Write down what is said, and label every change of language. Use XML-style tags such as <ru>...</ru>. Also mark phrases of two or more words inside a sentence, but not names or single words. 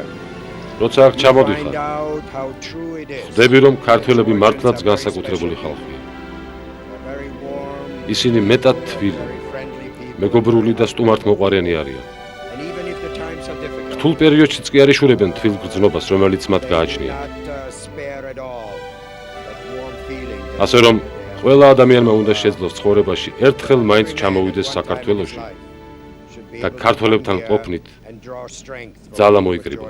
<ka>როცა აქ</ka> <en>find</en> <ka>ჩამოდიხარ,</ka> <en>out how true it is.</en> <ka>ხვდები, რომ ქართველები მართლაც განსაკუთრებული ხალხია.</ka> <en>They're very warm,</en> <ka>ისინი მეტად თბილი,</ka> <en>very friendly people.</en> <ka>მეგობრული და სტუმართმოყვარენი არიან.</ka> <en>And even if the times are difficult,</en> <ka>რთულ პერიოდშიც კი არ იშურებენ თბილ გრძნობას, რომელიც მათ</ka> <en>they do</en> <ka>გააჩნიათ.</ka> <en>not spare at all that warm feeling. that</en> <ka>ასე რომ</ka> <en>they have.</en> <ka>ყველა ადამიანმა უნდა შეძლოს ცხოვრებაში ერთხელ მაინც ჩამოვიდეს საქართველოში</ka> <en>Should be</en> <ka>და</ka> <en>able to</en> <ka>ქართველებთან</ka> <en>come here</en> <ka>ყოფნით</ka> <en>and draw strength from</en> <ka>ძალა</ka> <en>the</en> <ka>მოიკრიბოს.</ka>